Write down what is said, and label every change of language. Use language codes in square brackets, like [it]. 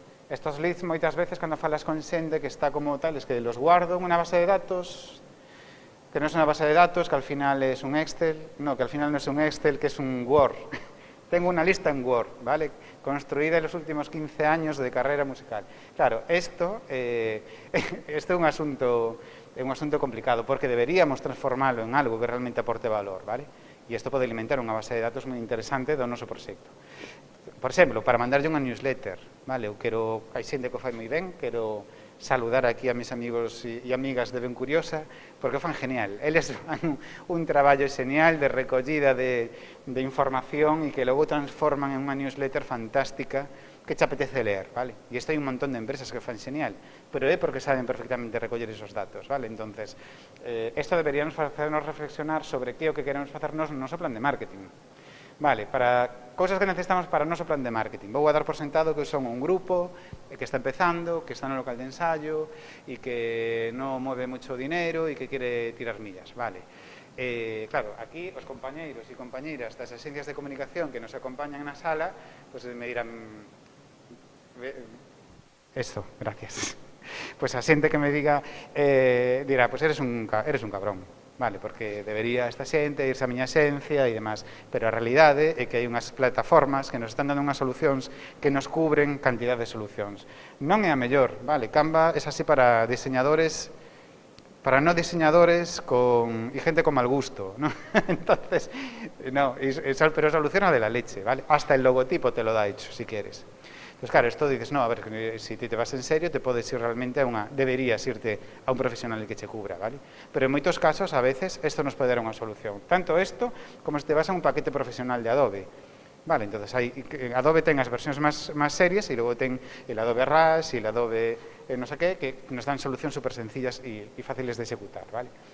[gl] Estos leads moitas veces cando falas con xente que está como tal, [es] es que los guardo en [gl] unha base de datos que non é unha base de datos, que al final é un Excel, no, que al final non é un Excel, que é un Word. [es] Tengo unha lista en Word, ¿vale? Construída en los últimos 15 años de carrera musical. Claro, esto é un asunto complicado, porque deberíamos transformarlo en algo que realmente aporte valor, ¿vale? [gl] E isto pode alimentar unha base de datos moi interesante do noso proxecto. Por exemplo, para mandarlle unha newsletter, vale? Hai xente que o fai moi ben, quero saludar aquí a mis amigos e amigas de Ben Curiosa, porque o fan genial. Eles fan un traballo genial de recollida de información e que logo transforman en unha newsletter fantástica que te apetece ler, vale? E isto hai un montón de empresas que fan genial, pero é porque saben perfectamente recoller esos datos, vale? Entonces, isto deberíamos facernos reflexionar sobre que o que queremos facernos no noso plan de marketing. Vale, para cousas que necesitamos para o noso plan de marketing. Vou a dar por sentado que son un grupo que está empezando, que está no local de ensayo e que non move moito dinero e que quere tirar millas, vale. Claro, aquí os compañeiros e compañeiras das agencias de comunicación que nos acompañan na sala, [es] pues me dirán... [gl] Esto, gracias. Pues a xente que me diga, dirá, [es] pues eres un cabrón. [gl] vale, porque debería esta xente irse a miña esencia e demás, pero a realidade é que hai unhas plataformas que nos están dando unhas solucións que nos cubren cantidad de solucións. Non é a mellor, [es] vale, Canva é así para diseñadores, para no diseñadores y gente con mal gusto, ¿no? Entonces, no, pero soluciona de la leche, ¿vale? Hasta el logotipo te lo da hecho, si quieres. Pues claro, esto dices, no, a ver, si te vas en serio, [gl] te podes ir realmente [es] deberías irte a un profesional que te cubra, ¿vale? [gl] Pero en moitos casos, a veces, esto nos pode dar unha solución. Tanto esto, como se te vas a un paquete profesional de Adobe. Vale, entonces Adobe ten as versións máis serias e logo ten el Adobe Rush e el Adobe no sé qué, que nos dan solucións super sencillas e fáciles de executar, vale?